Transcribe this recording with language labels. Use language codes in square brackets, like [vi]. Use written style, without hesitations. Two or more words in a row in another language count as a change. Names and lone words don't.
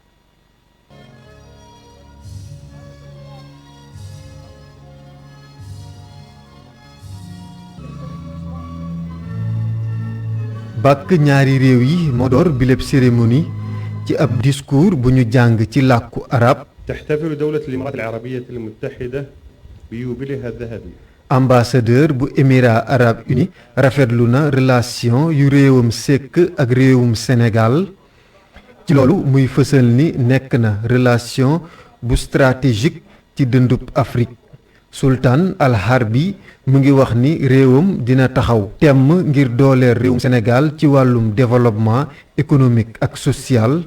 [wo] bàkk ñaari réew yi moo door bileb cérémonie ci ab discours bu ñu jàng ci làkku arab. [ar] تحتفل دولة الإمارات العربية المتحدة بيوبيلها الذهبي. [wo] ambassadeur bu Émirats arabes unis rafetlu na relation yu réewam sekk ak réewum Sénégal ci loolu muy fësal ni nekk na relation bu stratégique ci dëndub Afrique. Sultan Al Harbi mu ngi wax ni réewam dina taxaw temm ngir dooleel réewum Sénégal ci wàllum [fr] développement économique [wo] ak social.